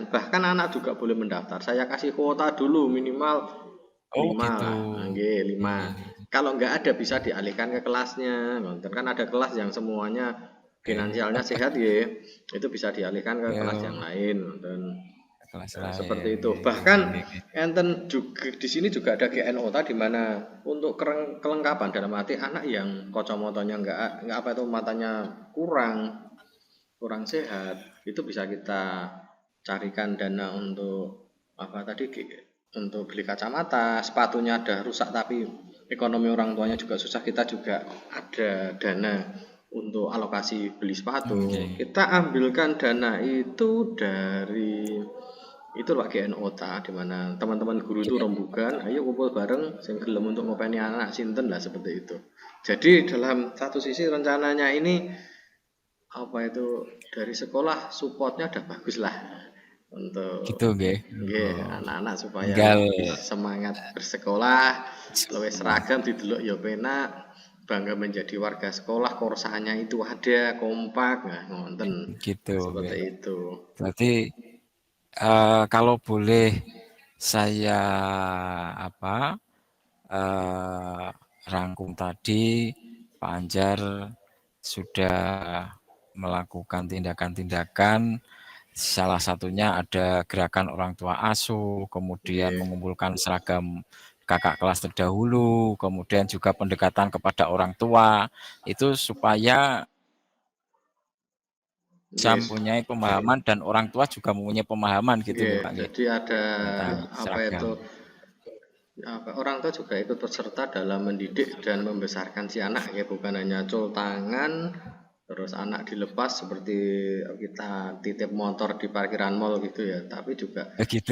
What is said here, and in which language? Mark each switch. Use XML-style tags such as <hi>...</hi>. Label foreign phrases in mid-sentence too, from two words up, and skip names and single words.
<id>Bahkan anak juga boleh mendaftar. Saya kasih kuota dulu minimal Oh 5 gitu. lah.</id> <jv>Nggih, Nggih 5. nggih nggih.</jv> <id>Kalau nggak ada bisa dialihkan ke kelasnya. Ngonten kan ada kelas yang semuanya Oke. finansialnya sehat ya. Itu bisa dialihkan ke kelas yang</id> <jv>Yo,</jv> <id>lain. Dan kelas seperti lain. itu.</id> <jv>Nggih nggih</jv> <id>Bahkan</id> <jv>nggih nggih nggih.</jv> <id>enten juga di sini juga ada GNOTA di mana untuk kelengkapan dalam arti anak yang kacamatanya nggak apa itu matanya kurang kurang sehat itu bisa kita carikan dana untuk apa tadi untuk beli kacamata sepatunya ada rusak tapi ekonomi orang tuanya juga susah kita juga ada dana untuk alokasi beli sepatu</id> <jv>Nggih.</jv> <id>kita ambilkan dana itu dari itu Pak GNOTA di mana teman-teman guru itu Oke.</id> <jv>rembugan ayo kumpul bareng sing gelem</jv> <id>untuk</id> <jv>ngopeni anak sinten</jv> <id>lah seperti itu jadi dalam satu sisi rencananya ini apa itu dari sekolah supportnya udah bagus lah untuk Gitu nggih.</id> <jv>nggih, Oh,</jv> <id>anak-anak supaya tinggal lebih semangat bersekolah,</id> <jv>luwih</jv> <id>sekolah.</id> <jv>seragam didelok ya penak,</jv> <id>bangga menjadi warga sekolah, korsanya itu ada, kompak, nah ngonten. Gitu Seperti</id> <jv>nggih.</jv> <id>itu. Berarti kalau boleh saya apa rangkum tadi, Pak Anjar sudah melakukan tindakan-tindakan, salah satunya ada gerakan orang tua asuh, kemudian</id> <jv>Nggih,</jv> <id>mengumpulkan seragam kakak kelas terdahulu, kemudian juga pendekatan kepada orang tua, itu supaya bisa</id> <jv>nggih,</jv> <id>mempunyai pemahaman dan orang tua juga mempunyai pemahaman gitu</id> <jv>nggih. nggih Pak nggih,</jv> <id>Jadi ada tentang apa seragam. itu orang tua juga ikut berserta dalam mendidik dan membesarkan si anak ya bukan hanya</id> <jv>cul tangan</jv> <id>terus anak dilepas seperti kita titip motor di parkiran mall gitu ya tapi juga Begitu</id>